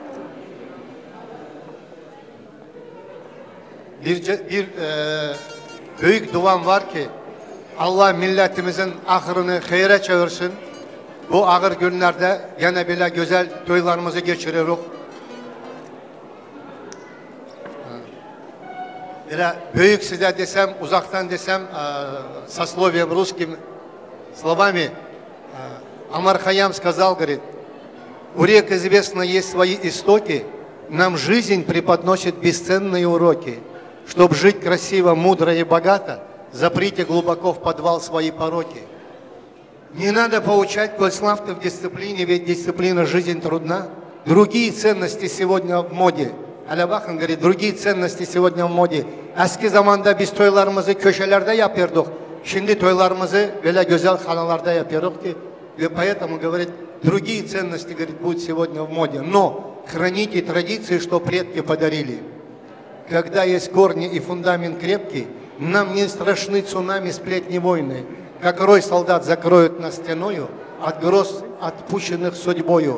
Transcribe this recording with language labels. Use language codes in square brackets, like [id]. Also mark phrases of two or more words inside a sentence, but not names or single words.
[tr] Büyük duam var ki Allah milletimizin ahırını hayra çevirsin. Bu ağır günlerde gene bile güzel toylarımızı geçiriyoruz. Büyük size desem, uzaktan desem, [ru] сословием русским словами, Амар Хайям сказал, говорит, у рек известно есть свои истоки, нам жизнь преподносит бесценные уроки. Чтобы жить красиво, мудро и богато, заприте глубоко в подвал свои пороки. Не надо поучать, коль слав ты в дисциплине, ведь дисциплина жизнь трудна. Другие ценности сегодня в моде. Алябахан говорит, другие ценности сегодня в моде. [tr] Eski zamanda biz toylarımızı köşelerde yapıyorduk. Şimdi toylarımızı böyle güzel hanalarda yapıyoruz ki. [ru] И поэтому, говорит, другие ценности, говорит, будут сегодня в моде. Но храните традиции, что предки подарили. Когда есть корни и фундамент крепкий, нам не страшны цунами, сплетни войны. Как рой солдат закроют нас стеною от гроз, отпущенных судьбою.